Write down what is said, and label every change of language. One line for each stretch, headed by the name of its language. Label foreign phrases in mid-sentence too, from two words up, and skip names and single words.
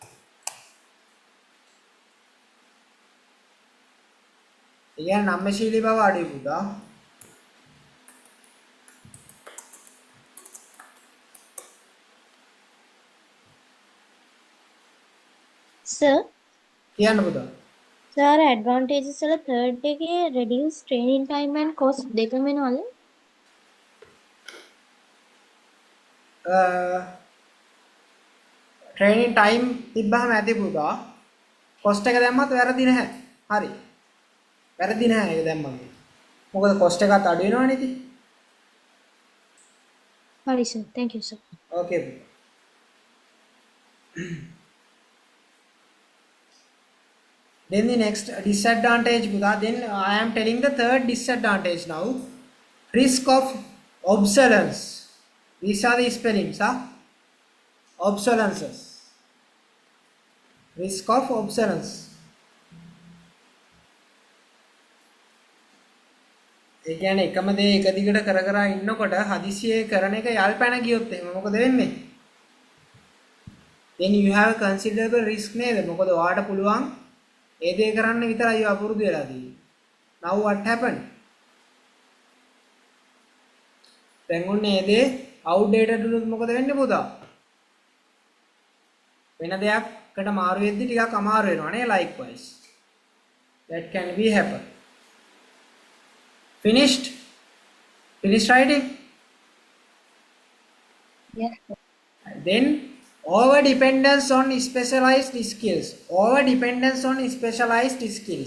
English: Again,
Sinhala: නම්මශීලී බව අඩුයි පුතා.
English: Sir,
Sinhala: කියන්න පුතා.
English: sir advantages වල third එකේ reduce training time and cost
Sinhala: දෙකම වෙනවද?
English: training time
Sinhala: තිබ්බහම ඇති පුතා කොස්ට් එක දැම්මත් වැරදි නැහැ. හරි. වැරදි නැහැ ඒක දැම්මම. මොකද කොස්ට් එකත් අඩු වෙනවනේ ඉතින්.
English: Sorry, sir. Thank you, sir.
Sinhala: ඕකේ පුතා.
English: Then the next disadvantage පුතා. Then I am telling the third disadvantage now. Risk of obsolescence. These are the spellings, obsolescence. Risk of obsolescence.
Sinhala: ඒ කියන්නේ එකම දේ එක දිගට කර කර ඉන්නකොට හදිසියේ කරන එක යල්පැන ගියොත් එහෙම මොකද වෙන්නේ?
English: Then you have a considerable risk නේද?
Sinhala: මොකද ඔයාට පුළුවන් ඒ දේ කරන්න විතරයි අපුරුදු වෙලා තියෙන්නේ.
English: Now what happened?
Sinhala: දැන් ඔන්න ඒ දේ outdated වුණොත් මොකද වෙන්නේ පුතා? වෙන දෙයක්කට මාරු වෙද්දි ටිකක් අමාරු වෙනවා නේ likewise.
English: That can be happen. Finished? Finished writing? Yes, sir. Then over dependence on specialized skills. Over dependence on specialized skills.